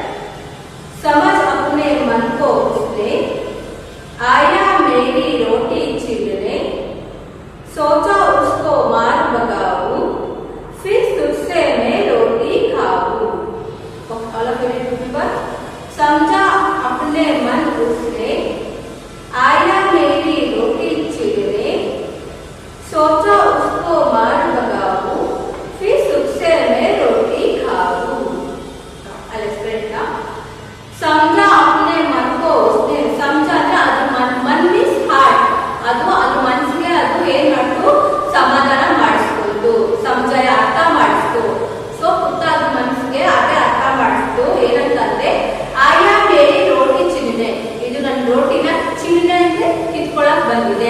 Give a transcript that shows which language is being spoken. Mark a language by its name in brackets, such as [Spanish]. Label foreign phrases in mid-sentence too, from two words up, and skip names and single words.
[Hindi] समझ अपने मन को उसने आया मेरी रोटी छीनने, सोचा उसको मार भगाऊं, फिर तुझसे मैं रोटी खाऊं. [English] all of you remember. [Hindi] समझा अपने मन उसने आया मेरी रोटी छीनने, सोचा उसको मार भगाऊं, फिर तुझसे मैं रोटी खाऊं. [English] I'll explain now. [Hindi] समझा अपने मन को उसने, समझा [Kannada] ಅಂದ್ರೆ ಅದು ಮನ್ [English] means heart, [Kannada] ಅದು ಮನಸ್ಸಿಗೆ ಅದು ಏನ್ ಮಾಡ್ತು, ಸಮಾಧಾನ ಮಾಡಿಸ್ಕೊಂಡು, ಸಮಜಾಯ ಅರ್ಥ ಮಾಡಿಸ್ತು. ಸೊ ಕುತ್ತ ಅದು ಮನಸ್ಸಿಗೆ ಅದೇ ಅರ್ಥ ಮಾಡಿಸ್ತು. ಏನಂತಂದ್ರೆ [Hindi] आया मेरी रोटी छीनने, [Kannada] ಇದು ನನ್ನ ರೋಟಿನ ಚಿನ್ನೆ ಅಂದ್ರೆ ಕಿತ್ಕೊಳಕ್ ಬಂದಿದೆ.